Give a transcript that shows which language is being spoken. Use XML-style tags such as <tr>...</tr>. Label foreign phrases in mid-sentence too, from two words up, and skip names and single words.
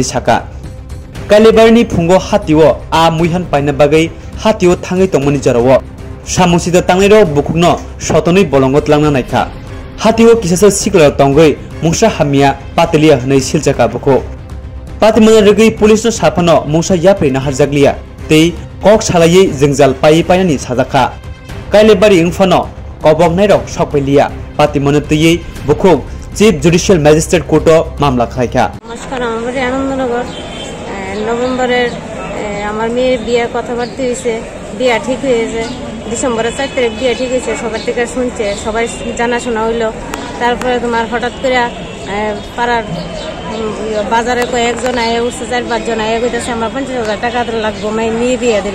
<brx>साका कालिबारिनि फुंगो हातिओ आ मुइहान पाइना बागै हातिओ थाङै तंमानि जराव सामुसिदा तांगैरो बुकुनो सतनै बलंगत लांना नायखा हातिओ किसासे सिक्ला तंगै मुसा हामिया पातलिया हनै सिलजाका बुको पातिमना रगै पुलिसनो साफानो मुसा याप्रिना हारजागलिया तै कक सालायै जोंजाल पाइ पाइनानि साजाखा कालिबारि इंफानो कबक नायरक सकपैलिया पातिमना तैयै बुको</brx> <en>Chief Judicial Magistrate</en> <brx>कोर्टो मामला खायखा।</brx> <bn>नमस्कार, আমার আনন্দনগর নভেম্বরের আমার মেয়ের বিয়ে কথাবার্তা হয়েছে, বিয়ে ঠিক হয়েছে ডিসেম্বরের 4 তারিখ বিয়ে ঠিক হয়েছে, সবার থেকে শুনছে, সবাই জানাশোনা হইলো। তারপরে তোমার হঠাৎ করে পাড়ার বাজারে কয়েকজন আয়ে উঠছে, 4-5 জন আয়ে কইতেছে আমরা 50,000 টাকা লাগবো মেয়ে বিয়ে দিলে।</bn>